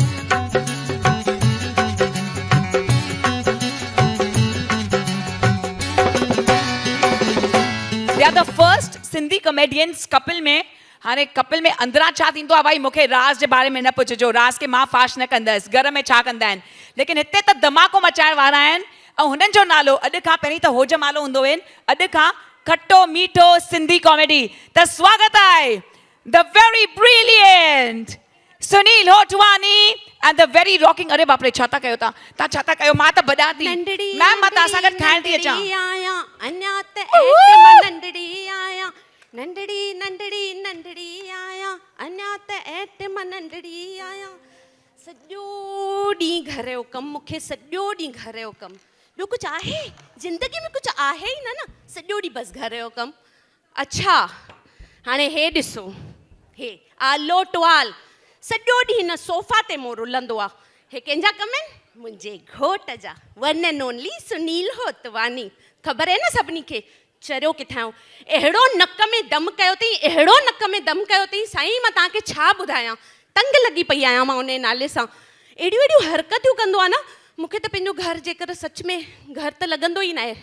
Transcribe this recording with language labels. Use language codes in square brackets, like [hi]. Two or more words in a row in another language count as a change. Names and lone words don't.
[en] They are the first Sindhi comedians कपिल में. [sd] हाणे कपिल में अंदरां छा थींदो आहे भाई मूंखे राज़ जे बारे में न पुछिजो. राज़ खे मां फाश न कंदसि. घर में छा कंदा आहिनि. लेकिन हिते त धमाको मचाइण वारा आहिनि. ऐं हुननि जो नालो अॼु खां पहिरीं त होज मालो हूंदो आहिनि. अॼु खां खट्टो मीठो सिंधी कॉमेडी. त स्वागत आहे [en] the very brilliant [sd] सुनील होटवानी [en] and the very rocking. [sd] अरे बाप रे छा था कयो तव्हां छा था कयो. मां त बॼां थी मैम. मां तव्हां सां गॾु खाइण थी अचां. अञा त एट मां नंढड़ी आहियां. नंढड़ी नंढड़ी नंढड़ी आहियां. अञा त एट मां नंढड़ी आहियां. सॼो ॾींहुं घर जो कमु. मूंखे सॼो ॾींहुं घर जो कमु. ॿियो कुझु आहे ज़िंदगी में. कुझु आहे ई न सॼो ॾींहुं बसि घर जो कमु. अच्छा हाणे हे ॾिसो. हे आलो टवाल सॼो ॾींहुं हिन सोफ़ा ते मों रुलंदो आहे. हे कंहिंजा कम आहिनि. मुंहिंजे घोट जा. [en] one and only सुनील होतवानी. [sd] ख़बर आहे न सभिनी खे. चरियो किथां अहिड़ो नक में दम कयो अथई. अहिड़ो नक में दम कयो अथई साईं मां तव्हांखे छा ॿुधायां. तंग लॻी पई आहियां मां उन नाले सां. अहिड़ियूं अहिड़ियूं हरकतियूं कंदो आहे न. मूंखे त पंहिंजो घर जेकर सच में घर त लॻंदो ई न आहे.